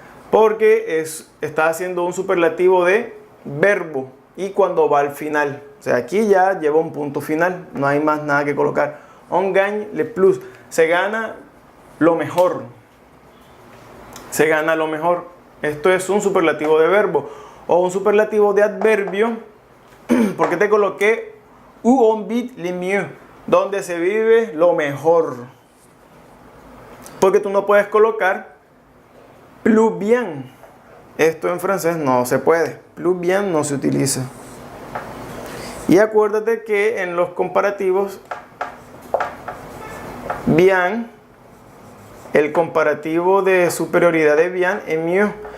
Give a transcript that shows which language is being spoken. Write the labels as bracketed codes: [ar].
[es] Porque está haciendo un superlativo de verbo y cuando va al final. O sea, aquí ya lleva un punto final. No hay más nada que colocar. [fr] On gagne le plus. [es] Se gana lo mejor. Se gana lo mejor. Esto es un superlativo de verbo. O un superlativo de adverbio. Porque te coloqué [fr] où on vit le mieux. [es] Donde se vive lo mejor. Porque tú no puedes colocar [fr] plus bien. [es] Esto en francés no se puede. [fr] Plus bien [es] no se utiliza. Y acuérdate que en los comparativos, bien, el comparativo de superioridad de bien es mieux.